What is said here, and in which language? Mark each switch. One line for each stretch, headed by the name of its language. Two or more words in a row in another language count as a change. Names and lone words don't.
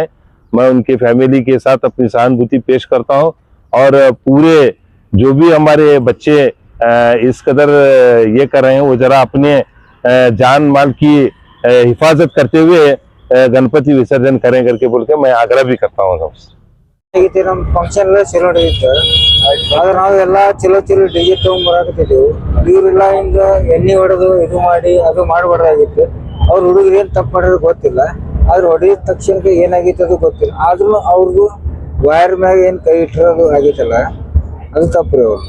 Hindi: मैं उनकी फैमिली के साथ अपनी सहानुभूति पेश करता हूं और पूरे जो भी हमारे बच्चे इस कदर ये कर रहे हैं वो जरा अपने जान माल की हिफाजत करते हुए गणपति विसर्जन करें करके बोल के मैं आग्रह भी करता हूँ।
Kannada: ನಮ್ಮ ಫಂಕ್ಷನ್ ಎಲ್ಲ ಚಲೋ ನಡೆಯುತ್ತೆ. ಆದ್ರೆ ನಾವೆಲ್ಲ ಚಲೋ ಡಿಜೆ ತಗೊಂಡ್ಬರಾಕತ್ತಿದ್ದೆವು. ಇವರೆಲ್ಲ ಹಿಂಗ ಎಣ್ಣೆ ಹೊಡೆದು ಇದು ಮಾಡಿ ಅದು ಮಾಡಬಾರ್ದಾಗಿತ್ತು. ಅವ್ರ ಹುಡುಗರು ಏನ್ ತಪ್ಪು ಮಾಡೋದು ಗೊತ್ತಿಲ್ಲ. ಆದ್ರೆ ಹೊಡೆದ ತಕ್ಷಣಕ್ಕೆ ಏನಾಗಿತ್ತು ಅದು ಗೊತ್ತಿಲ್ಲ. ಆದ್ರೂ ಅವ್ರದ್ದು ವೈರ್ ಮ್ಯಾಗ ಏನ್ ಕೈ ಇಟ್ಟಿರೋದು ಆಗೈತಲ್ಲ, ಅದು ತಪ್ಪು ಅವ್ರದ್ದು.